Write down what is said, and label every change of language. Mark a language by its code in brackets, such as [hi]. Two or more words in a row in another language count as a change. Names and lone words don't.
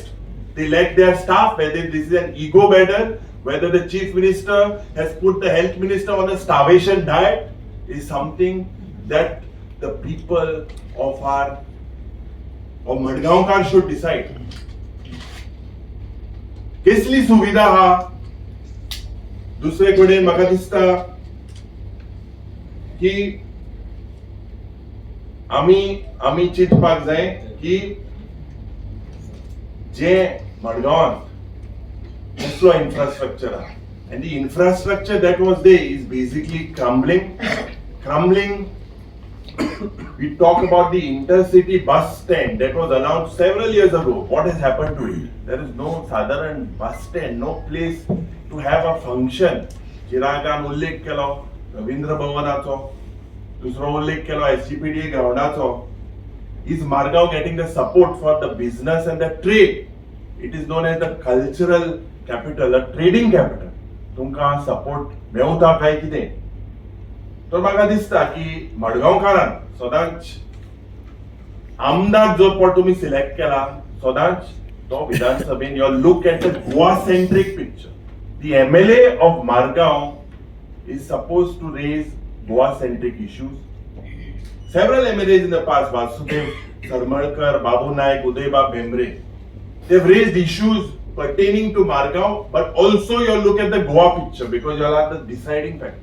[en] They lack their staff, whether this is an ego battle, whether the chief minister has put the health minister on a starvation diet, is something that the people of Madgaonkar should decide. [kok] Kesli सुविधा हा दुसरे कडेन म्हाका दिसता की आमी चिंतपाक जाय की जे मडगांवांत कसलो infrastructure आहा, [en] and the infrastructure that was there is basically crumbling. We talk about the intercity bus stand that was announced several years ago. What has happened to it? There is no Sadharan bus stand, no place to have a function. [kok] Chiragan उल्लेख केलो रवींद्र भवनाचो, दुसरो उल्लेख केलो SGPDA ग्राउंडाचो. [en] Is Margaon getting the support for the business and the trade? It is known as the cultural capital, a trading capital. [kok] तुमकां support मेवता काय कितें? तर म्हाका दिसता की मडगांवकारान सदांच आमदार जो पट तुमी सिलेक्ट केला, सदांच तो विधानसभेन [en] you look at the Goa centric picture. The MLA of Margaon is supposed to raise Goa centric issues. Several MLAs in the past, Vasudev Sarmalkar, Babu Naik, Udaybab Bhemre, they've raised issues pertaining to Margaon, but also you look at the Goa picture because you are the deciding factor.